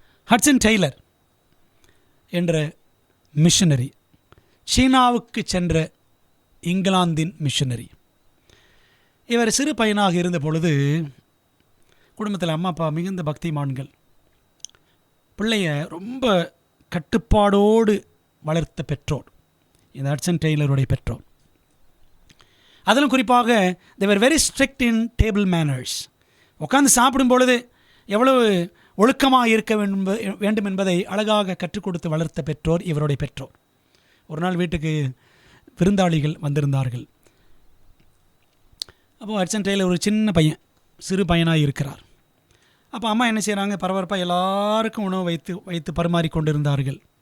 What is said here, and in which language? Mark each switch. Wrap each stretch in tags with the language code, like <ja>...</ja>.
<ta>Hatsun Taylor என்ற missionary, சீனாவுக்கு சென்ற இங்கிலாந்தின் மிஷனரி. இவர் சிறு பையனாக இருந்த பொழுது குடும்பத்தில் அம்மா அப்பா மிகுந்த பக்திமான்கள். பிள்ளைய ரொம்ப கட்டுப்பாடோடு வளர்த்த பெற்றோர் இந்த ஹட்சன் டெய்லருடைய பெற்றோர். அதிலும் குறிப்பாக</ta> <en>they were very strict in table manners.</en> <ta>உட்காந்து சாப்பிடும் பொழுது எவ்வளவு ஒழுக்கமாக இருக்க வேண்டும் என்பதை அழகாக கற்றுக் கொடுத்து வளர்த்த பெற்றோர் இவருடைய பெற்றோர். ஒரு நாள் வீட்டுக்கு விருந்தாளிகள் வந்திருந்தார்கள். அப்போது ஹட்சன் டெய்லர் ஒரு சின்ன பையன், சிறு பையனாக இருக்கிறார். அப்போ அம்மா என்ன செய்கிறாங்க, பரபரப்பாக எல்லாருக்கும் உணவு வைத்து பரிமாறி கொண்டிருந்தார்கள்.</ta>